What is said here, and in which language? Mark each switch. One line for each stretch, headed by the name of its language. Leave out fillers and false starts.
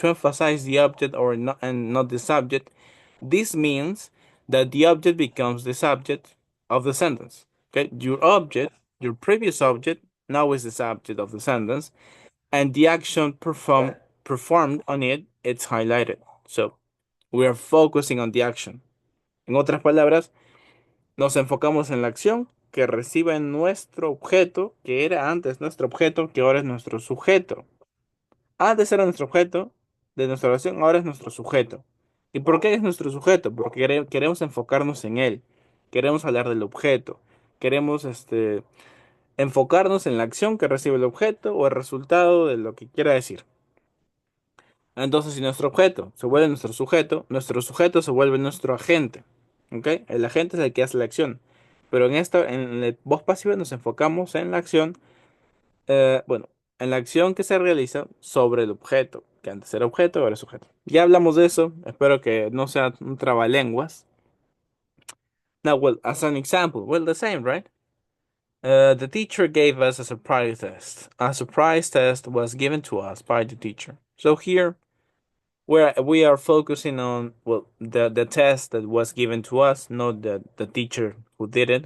English: To emphasize the object or not and not the subject, this means that the object becomes the subject of the sentence. Okay, your object, your previous object, now is the subject of the sentence, and the action performed on it, it's highlighted. So we are focusing on the action.
Spanish: En otras palabras, nos enfocamos en la acción que recibe nuestro objeto, que era antes nuestro objeto, que ahora es nuestro sujeto. Antes era nuestro objeto de nuestra oración, ahora es nuestro sujeto. ¿Y por qué es nuestro sujeto? Porque queremos enfocarnos en él. queremos hablar del objeto, queremos enfocarnos en la acción que recibe el objeto o el resultado de lo que quiera decir. Entonces, si nuestro objeto se vuelve nuestro sujeto se vuelve nuestro agente. ¿Ok? El agente es el que hace la acción. Pero en la voz pasiva nos enfocamos en la acción, bueno, en la acción que se realiza sobre el objeto, que antes era objeto, ahora es sujeto. Ya hablamos de eso, espero que no sea un trabalenguas.
English: Now, well, as an example, well, the same, right? The teacher gave us a surprise test. A surprise test was given to us by the teacher. So here, where we are focusing on, well, the test that was given to us, not the teacher who did it.